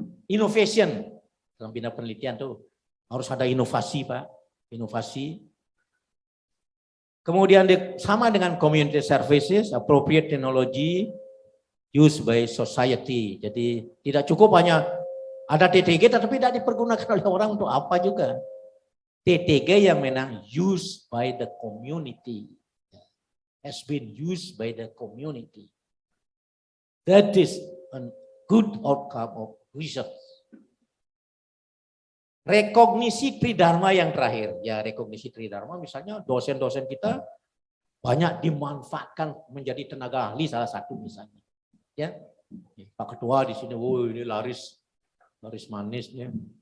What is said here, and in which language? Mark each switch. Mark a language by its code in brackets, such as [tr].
[id] Innovation dalam bidang penelitian tuh harus ada inovasi Pak, inovasi. Kemudian sama dengan [en] community services, appropriate technology used by society. [id] Jadi tidak cukup hanya ada TTG tapi tidak dipergunakan oleh orang untuk apa juga. TTG yang memang [en] used by the community, has been used by the community. That is a good outcome of research. [id] Rekognisi tridharma yang terakhir. Ya, rekognisi tridharma misalnya dosen-dosen kita banyak dimanfaatkan menjadi tenaga ahli salah satu misalnya. Ya. Pak Ketua di sini, ini laris manisnya.